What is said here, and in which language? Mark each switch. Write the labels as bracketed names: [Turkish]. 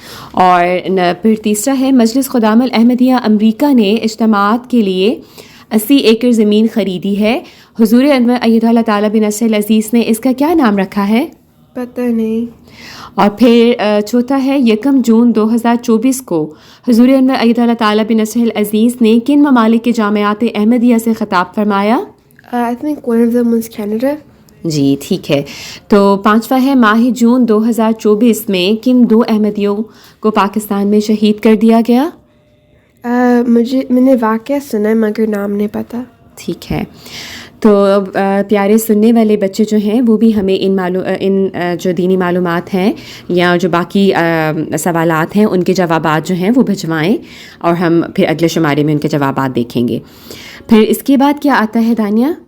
[Urdu] اور پھر تیسرا ہے مجلس خدام الاحمدیہ امریکہ نے اجتماعات کے لیے 80 ایکڑ زمین خریدی ہے۔ حضور انور ایدہ اللہ تعالیٰ بنصرہ العزیز نے اس کا کیا نام رکھا ہے؟ پتہ نہیں۔ اور پھر چوتھا ہے 1 جون 2024 کو حضور انور ایدہ اللہ تعالیٰ بنصرہ العزیز نے کن ممالک کے جامعات احمدیہ سے خطاب فرمایا؟ [English] I think one of them was Canada۔ [Urdu] جی ٹھیک ہے، تو پانچواں ہے ماہ جون 2024 میں کن 2 احمدیوں کو پاکستان میں شہید کر دیا گیا؟ میں نے واقعہ سنا مگر نام نہیں پتہ۔ ٹھیک ہے، تو پیارے سننے والے بچے جو ہیں وہ بھی ہمیں ان جو دینی معلومات ہیں یا جو باقی سوالات ہیں ان کے جوابات جو ہیں وہ بھجوائیں، اور ہم پھر اگلے شمارے میں ان کے جوابات دیکھیں گے۔ پھر اس کے بعد کیا آتا ہے دانیہ؟